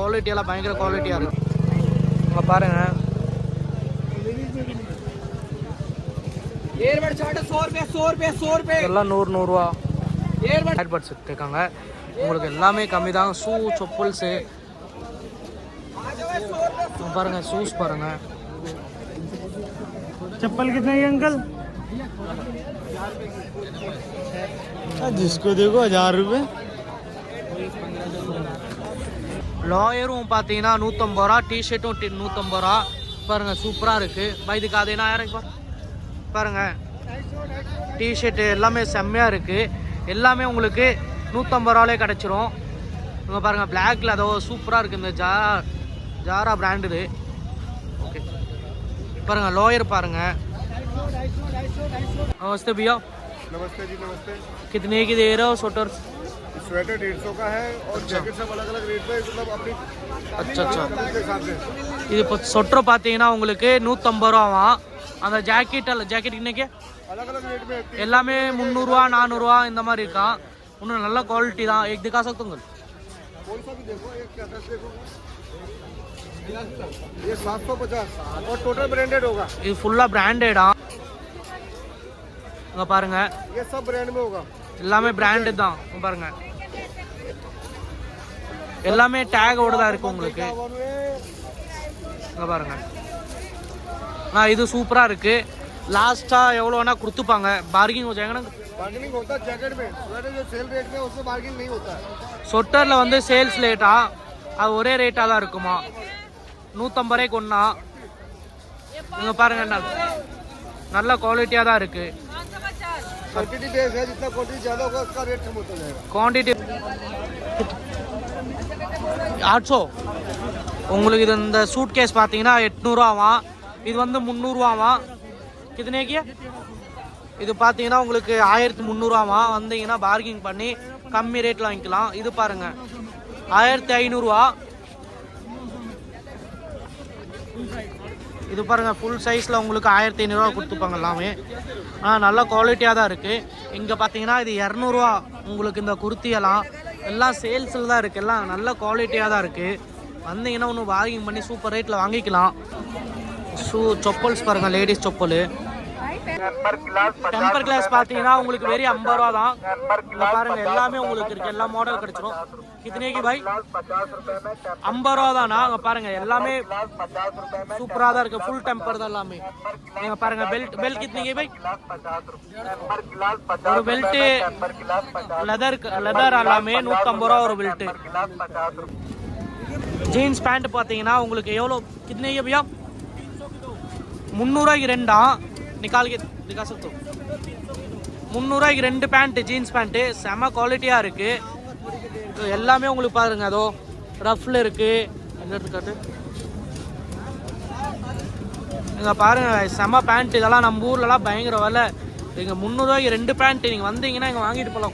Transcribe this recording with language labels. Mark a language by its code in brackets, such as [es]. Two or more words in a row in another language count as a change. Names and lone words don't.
[ta] குவாலிட்டியெல்லாம் பயங்கர குவாலிட்டியாக இருக்குது. இங்கே பாருங்கள், எல்லாம் 100 ரூபா ஏர்பட்ஸ் எடுத்துருக்காங்க. உங்களுக்கு எல்லாமே கம்மி தான். ஷூ, செப்பல்ஸு பாருங்க. शूज பாருங்க. [hi] चप्पल कितने की अंकल? जिसको देखो 1000 रुपये. [ta] லோயரும் பார்த்தீங்கன்னா 150 ரூபா. டிஷர்ட்டும் 150 ரூபா. பாருங்க, சூப்பராக இருக்கு. இதுக்கு அது என்ன பாருங்க. டிஷர்ட்டு எல்லாமே செம்மையாக இருக்கு. எல்லாமே உங்களுக்கு 150 ரூபாலே கிடச்சிரும். இங்கே பாருங்க, பிளாக்ல அதோ சூப்பராக இருக்கு. இந்த ஜாரா பிராண்ட் இது. ओके, பாருங்க லோயர் பாருங்க. [hi] नमस्ते भैया. नमस्ते जी, नमस्ते. कितने की दे रहे हो स्वेटर? स्वेटर 150 का है और जैकेट सब अलग अलग रेट पे, मतलब अपनी [ta] இது இப்போ ஸ்வெட்டர் பார்த்தீங்கன்னா உங்களுக்கு 150 ரூபாவா. அந்த ஜாக்கெட் இன்னைக்கு [hi] अलग अलग रेट में [ta] எல்லாமே 300 ரூபா 400 ரூபா இந்த மாதிரி இருக்கா. இன்னும் நல்ல குவாலிட்டி தான். [hi] एक दिखा सकते हो? कौन सा भी देखो, एक क्या देखो, ये 750 और [en] total branded [hi] होगा. [ta] இது ஃபுல்லா பிராண்டடா. இங்க பாருங்க, [hi] ये सब ब्रांड में होगा. [ta] எல்லாமே பிராண்டட் தான். இங்க பாருங்க, எல்லாமே டேகோட தான் இருக்கு உங்களுக்கு. இங்க பாருங்க, இது சூப்பரா இருக்கு. லாஸ்டா எவ்வளோனா கொடுத்துப்பாங்க. பார்கிங் [hi] हो जाएगा ना? बार्गेनिंग होता है जैकेट में. स्वेटर जो [en] sale rate [hi] में उसमें बार्गेनिंग नहीं होता है. [ta] ஸ்வெட்டர்ல வந்து [en] sales rate, [ta] அது ஒரே ரேட்டா தான் இருக்குமா. 150 ரூபாய்க்கு ஒண்ணா. இங்க பாருங்க, நல்ல குவாலிட்டியா தான் இருக்கு. [en] quantity base [hi] है, जितना क्वांटिटी ज्यादा होगा उसका रेट कम होता जाएगा. क्वांटिटी 800. [ta] உங்களுக்கு இது இந்த [en] suit case [ta] பார்த்தீங்கன்னா 800 ரூபாவா. இது வந்து 300 ரூபாவா. [hi] कितने की? [ta] இது பார்த்தீங்கன்னா உங்களுக்கு 1300 ரூபாவா. வந்தீங்கன்னா பார்கிங் பண்ணி கம்மி ரேட்டில் வாங்கிக்கலாம். இது பாருங்க 1500 ரூபா. இது பாருங்க, [en] full size [ta] உங்களுக்கு 1500 ரூபா கொடுத்துப்பாங்க எல்லாமே. நல்ல குவாலிட்டியாக தான் இருக்குது. இங்கே பார்த்தீங்கன்னா இது 200 ரூபா. உங்களுக்கு இந்த குர்த்தியெல்லாம் எல்லாம் சேல்ஸில் தான் இருக்குது. எல்லாம் நல்ல குவாலிட்டியாக தான் இருக்குது. வந்தீங்கன்னா ஒன்று பார்கிங் பண்ணி [en] super rate [ta] வாங்கிக்கலாம். செப்பல்ஸ் பாருங்கள், லேடிஸ் செப்பல். [en] temper glass [ta] பார்த்தீங்கன்னா உங்களுக்கு வெறும் 50 ரூபா தான். இங்கே பாருங்கள், எல்லாமே உங்களுக்கு இருக்குது. எல்லா மாடல் கிடச்சிரும். [hi] कितने की भाई? [ta] 50 ரூபா தானா. அங்கே பாருங்கள், எல்லாமே சூப்பராக தான் இருக்குது. [en] full temper [ta] தான் எல்லாமே. நீங்கள் பாருங்கள், பெல்ட் [hi] कितने की भाई? [ta] ஒரு பெல்ட்டு லெதர் எல்லாமே 150 ரூபா ஒரு பெல்ட்டு. [en] jeans pant [ta] பார்த்தீங்கன்னா உங்களுக்கு எவ்வளோ? [hi] कितने की भैया? 300 ரூபாய்க்கு 2 निकाल के दिखा सकते हो? [ta] 300 ரூபாய்க்கு 2 பேண்ட், [en] jeans pant. [ta] செம குவாலிட்டியாக இருக்குது. எல்லாமே உங்களுக்கு பாருங்க, அதோ ரஃப்ல இருக்குது. என்ன இருக்காட்டு இங்கே பாருங்கள் செம்ம பேண்ட், இதெல்லாம் நம்ம ஊர்லலாம் பயங்கர விலை. இங்கே 300 ரூபாய்க்கு 2 பேண்ட் நீங்கள் வந்தீங்கன்னா இங்கே வாங்கிட்டு போகலாம்.